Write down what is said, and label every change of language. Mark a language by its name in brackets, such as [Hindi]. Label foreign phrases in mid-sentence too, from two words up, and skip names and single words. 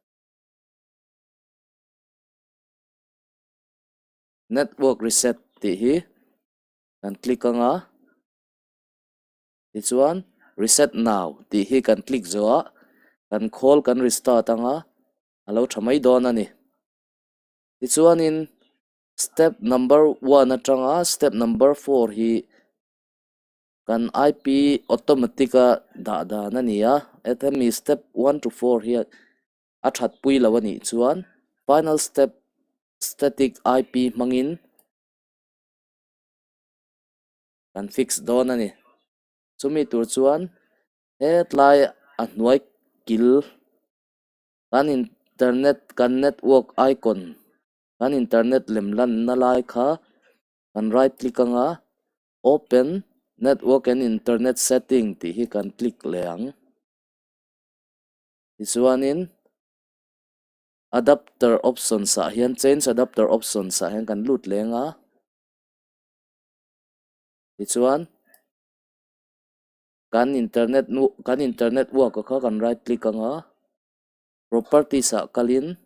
[English] network reset [Mizo] ti hi kan click anga tichuan [English] reset now [Mizo] ti hi kan click zoa kan call kan restart anga alo thamai dawn ani tichuanin [English] step number 1 [Mizo] atanga [English] step number 4 [Mizo] hi kan [English] IP automatica [Mizo] da na nia etemi [English] step 1 to 4 [Mizo] hi a that pui lawani chuan [English] final step static IP [Mizo] mangin kan fix dawn ani chumi tur chuan hetlai a hnuai kil kan internet kan network icon kan internet lemlan na lai kha kan [English] right click [Mizo] anga [English] open network and internet setting [Mizo] ti hi kan click leang tichuanin [English] adapter option [Mizo] sa hian [English] change adapter option [Mizo] sa hian kan lut lenga tichuan kan [English] internet work [Mizo] kha kan right click anga properties a kalin